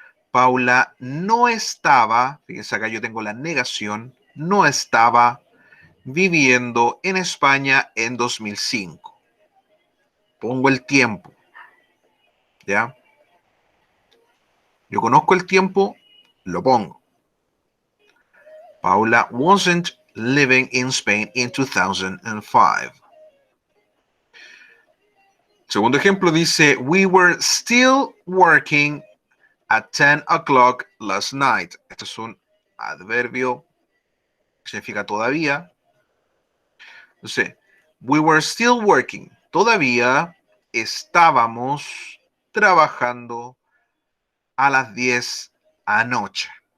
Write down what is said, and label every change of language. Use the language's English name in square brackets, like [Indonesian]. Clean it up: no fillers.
[Spanish] Paula no estaba, fíjense acá yo tengo la negación, no estaba viviendo en España en 2005. Pongo el tiempo, ¿ya? Yo conozco el tiempo, lo pongo. [English] Paula wasn't living in Spain in 2005. [Spanish] Segundo ejemplo dice, [English] we were still working at 10 o'clock last night. [Spanish] Este es un adverbio que significa todavía. [English] Entonces, we were still working. [Spanish] Todavía estábamos trabajando a las 10 anoche.